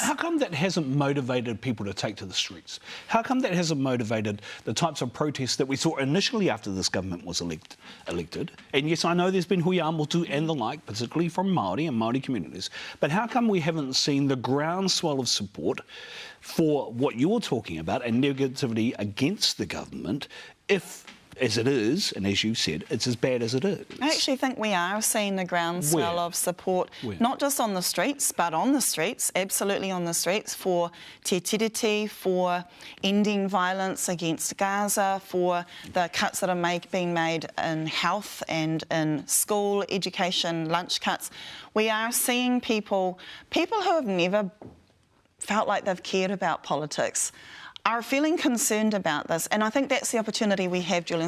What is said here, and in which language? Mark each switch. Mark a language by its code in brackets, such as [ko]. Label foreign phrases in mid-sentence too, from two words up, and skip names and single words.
[en] How come that hasn't motivated people to take to the streets? How come that hasn't motivated the types of protests that we saw initially after this government was elected? And yes, I know there's been [mi] hui amotu [en] and the like, particularly from Māori and Māori communities, but how come we haven't seen the groundswell of support for what you're talking about and negativity against the government if, as it is, and as you said, it's as bad as it is? I actually think we are seeing the groundswell of support, not just on the streets, but on the streets, absolutely on the streets, for [mi] te tiriti, [en] for ending violence against Gaza, for the cuts that are being made in health and in school, education, lunch cuts. We are seeing people who have never felt like they've cared about politics are feeling concerned about this, and I think that's the opportunity we have, Julian.